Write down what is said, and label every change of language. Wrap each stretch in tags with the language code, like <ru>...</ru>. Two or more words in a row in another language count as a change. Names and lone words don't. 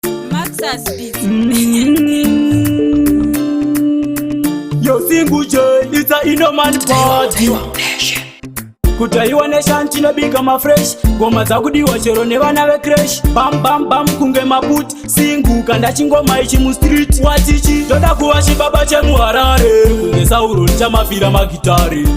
<en>Maxas Beats. Mm. Yo, single J, it's a Indoman party.</en> <sn>Kutaiwa nation, tinobika mafresh. Ngoma dzakudiwa chero nevana vecrash. Bam, bam, bam, kunge mabut. Single, kanda chingoma ichi mustreet. Watichi, toda kuva chibaba chemuHarare. Kunge Sauro, nichamafira magitare.</sn>